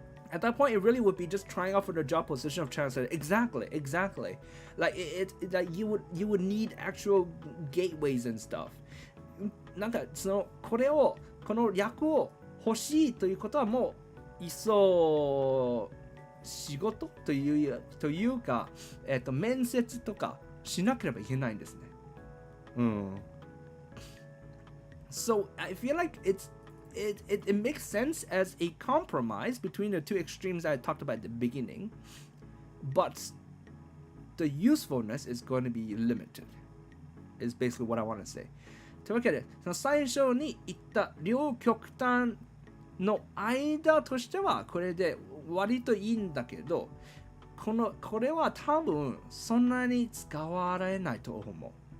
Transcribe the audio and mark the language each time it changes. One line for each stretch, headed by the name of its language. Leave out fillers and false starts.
English: At that point, it really would be just trying out for the job position of translator. Exactly. Like like you would need actual gateways and stuff.
Japanese: なんかこの役を欲しいということはもういっそ仕事というか、面接とかしなければいけないんですね。
English: So I feel like it makes sense as a compromise between the two extremes I talked about at the beginning, but the usefulness is going to be limited. is basically what I want to say.
Japanese: というわけで、その最初に言った両極端の間としてはこれで割といいんだけど、これは多分そんなに使われないと思う。